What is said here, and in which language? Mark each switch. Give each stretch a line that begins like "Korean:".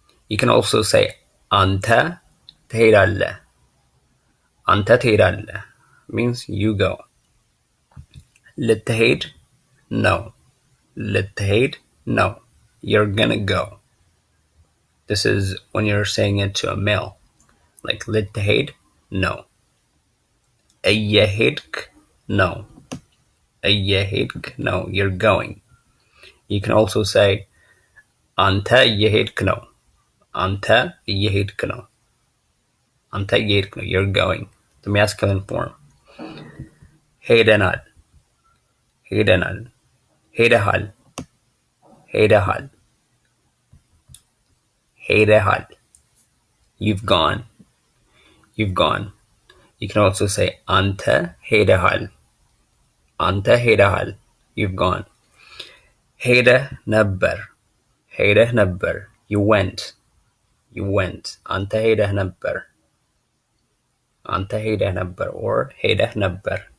English: You can also say
Amharic: አንተ ትሄዳለህ. አንተ ትሄዳለህ
English: means you go.
Amharic: ልትሄድ ነው. ልትሄድ ነው.
English: You're gonna go. This is when you're saying it to a male. Like
Amharic: ልትሄድ ነው. እየሄድክ ነው. እየሄድክ ነው.
English: You're going. You can also say
Amharic: አንተ እየሄድክ ነው. አንተ እየሄድክ ነው. አንተ እየሄድክ ነው.
English: You're going. The masculine form.
Amharic: ሄደናል. ሄደናል. ሄደሃል. ሄደሃል. ሄደሃል.
English: You've gone. You've gone. You can also say
Amharic: አንተ ሄደሃል. አንተ ሄደሃል.
English: You've gone.
Amharic: ሄደህ ነበር. ሄደህ ነበር.
English: You went. You went.
Amharic: አንተ ሄደህ ነበር። አንተ ሄደህ ነበር
English: or
Amharic: ሄደህ ነበር.